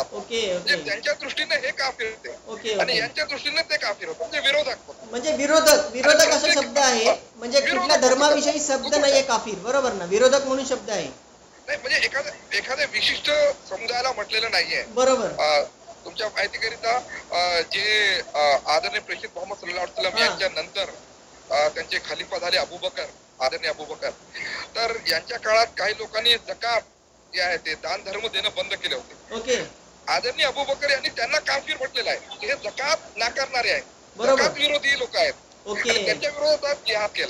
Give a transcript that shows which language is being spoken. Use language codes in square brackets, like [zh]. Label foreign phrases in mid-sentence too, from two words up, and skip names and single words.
[mr] म्हणजे त्यांच्या दृष्टीने हे काफिर होते आणि यांच्या दृष्टीने ते काफिर होते, म्हणजे विरोधक होते. म्हणजे विरोधक असा शब्द आहे, म्हणजे कुठल्या धर्माविषयी शब्द नाहीये काफिर, बरोबर ना? विरोधक म्हणून शब्द आहे, नाही म्हणजे एखाद्या विशिष्ट समुदायाला म्हटलेलं नाहीये. बरोबर. तुमच्या माहितीकरिता जे आदरणीय प्रेषित मोहम्मद [ar] صلى الله عليه وسلم [mr] यांच्या नंतर त्यांचे खलिफा झाले अबूबकर, आदरणीय अबूबकर, तर यांच्या काळात काही लोकांनी जकात जे आहे ते दान धर्म देणं बंद केले होते. आदरणीय अबूबकर यांनी त्यांना काफिर म्हटलेलं आहे, हे जकात नाकारणारे आहेत, जकात विरोधी लोक आहेत, त्यांच्या विरोधात जिहाद केला.